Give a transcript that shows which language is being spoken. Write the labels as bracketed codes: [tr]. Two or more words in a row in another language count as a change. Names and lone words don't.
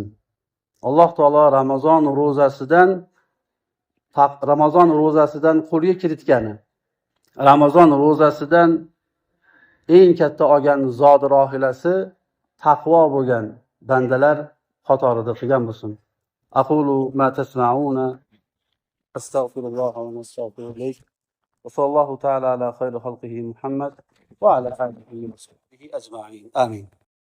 [uz] Alloh taolo Ramazon ro'zasidan qo'lga kiritgani, Ramazon ro'zasidan eng katta olgan zodi rohilasi taqvo bo'lgan bandalar qatorida qilgan bo'lsin. [ar] أقول ما تسمعون أستغفر الله ونستغفره. وصلى الله تعالى على خير خلقه محمد وعلى آله وصحبه أجمعين آمين.